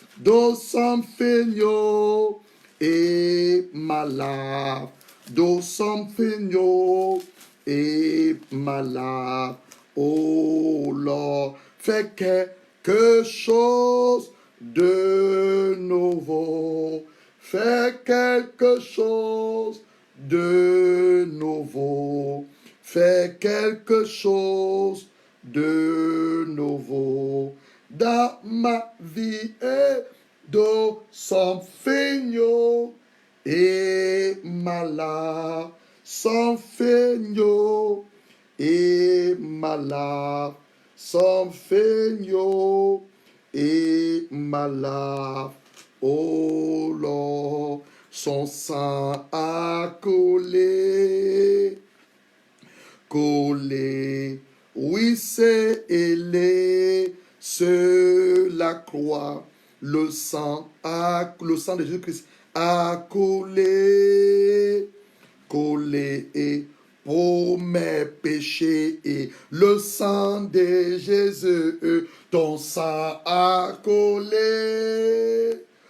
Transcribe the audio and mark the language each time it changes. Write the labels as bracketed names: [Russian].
[English] Do something new in my life. Do something new in my life. Oh Lord, [French] fais quelque chose de nouveau. Fais quelque chose de nouveau. Fais quelque chose de nouveau dans ma vie et [English] do something new in my life. Something new in my life. Something new in my life. Oh Lord, [French] son sang a coulé, coulé, oui c'est ailé sur la croix. Le sang de Jésus-Christ a coulé, coulé pour mes péchés et le sang de Jésus, ton sang a coulé,